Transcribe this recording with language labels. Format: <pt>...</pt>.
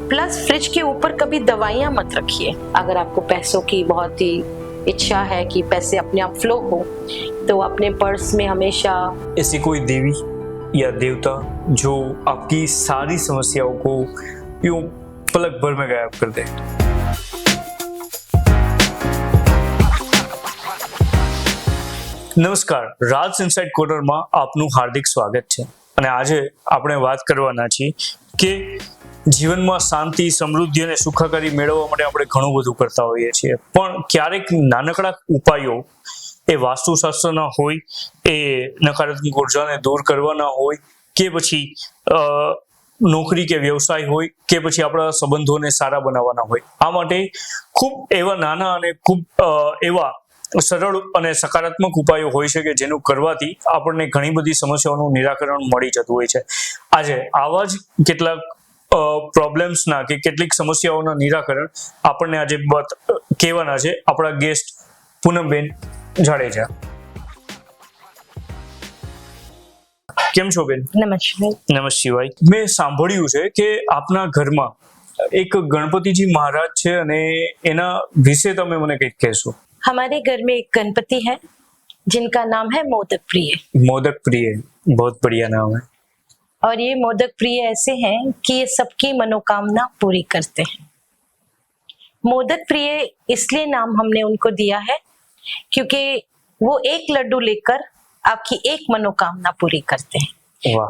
<hi>Plus fridge के ऊपर कभी दवाइयां मत रखिए। अगर आपको पैसों की बहुत ही इच्छा है कि पैसे अपने आप फ्लो हो तो अपने पर्स में हमेशा ऐसी कोई देवी या देवता जो आपकी सारी समस्याओं को यूं पलक भर में गायब कर दे।</hi> <gu>નમસ્કાર, રાજ ઇનસાઇડ કોર્નરમાં આપનું હાર્દિક સ્વાગત છે। અને આજે આપણે વાત કરવાના છીએ કે જીવનમાં શાંતિ, સમૃદ્ધિ અને સુખાકારી મેળવવા માટે આપણે ઘણું બધું કરતા હોઈએ છીએ, પણ ક્યારેક નાનકડા ઉપાયો એ વાસ્તુશાસ્ત્રના હોય, એ નકારાત્મક ઉર્જાને દૂર કરવાના હોય, કે પછી નોકરી કે વ્યવસાય હોય, કે પછી આપણા સંબંધોને સારા બનાવવાના હોય, આ માટે ખૂબ એવા નાના અને ખૂબ એવા સરળ અને સકારાત્મક ઉપાયો હોય છે કે જેનું કરવાથી આપણને ઘણી બધી સમસ્યાઓનું નિરાકરણ મળી જતું હોય છે। આજે આવા જ કેટલાક પ્રોબ્લેમ્સના કે કેટલીક સમસ્યાઓના નિરાકરણ આપણને આજે કહેવાના છે આપણા ગેસ્ટ પૂનમબેન જાડેજા। કેમ છો બેન? નમઃ શિવાય। મેં સાંભળ્યું છે કે આપના ઘરમાં એક ગણપતિજી મહારાજ છે અને એના વિશે તમે મને કંઈક કહેશો?</gu> <hi>हमारे घर में एक गणपति है जिनका नाम है मोदक प्रिय। मोदक प्रिय, बहुत बढ़िया नाम है। और ये मोदक प्रिय ऐसे हैं कि ये सबकी मनोकामना पूरी करते हैं। मोदक प्रिय इसलिए नाम हमने उनको दिया है क्योंकि वो एक लड्डू लेकर आपकी एक मनोकामना पूरी करते हैं।</hi>